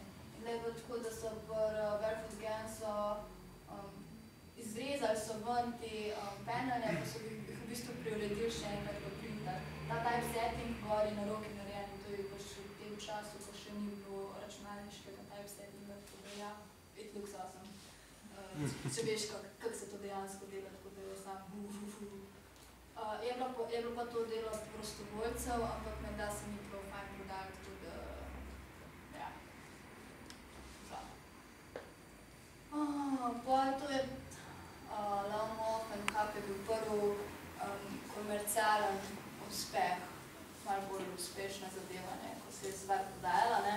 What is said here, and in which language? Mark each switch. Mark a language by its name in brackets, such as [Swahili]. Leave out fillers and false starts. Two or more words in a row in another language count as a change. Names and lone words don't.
[Slovenian] In da je bilo tako, da so Barefoot Gang so izrezali so ven te panele, pa so jih v bistvu preuredili še enkrat v printer. Ta typesetting gor je na roki narejen, to je pa še v tem času, ko še ni bilo računalniškega typesettinga, tako da ja, [English] it looks awesome. [Slovenian] Če veš, kako se to dejansko dela, tako da je sam Je bilo pa to delo prostovoljcev, ampak menda se ni prav fajn prodali, tako da, ja, to je Lone Wolf and Cup je bil prvi komercialen uspeh, malo bolj uspešna zadeva, ne, ko se je stvar podajala, ne.